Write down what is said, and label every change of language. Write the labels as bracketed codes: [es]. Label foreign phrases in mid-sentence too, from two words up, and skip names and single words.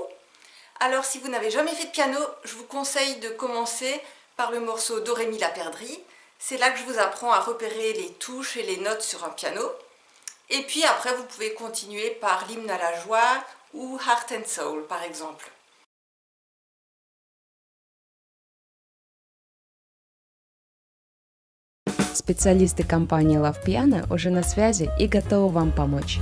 [fr] Alors si vous n'avez jamais fait de piano, je vous conseille de commencer par le morceau Do Ré Mi La perdrix. C'est là que je vous apprends à repérer les touches et les notes sur un piano. Et puis après vous pouvez continuer par l'hymne à la joie ou Heart and Soul par exemple. [ru] Специалисты компании Love Piano уже на связи и готовы вам помочь.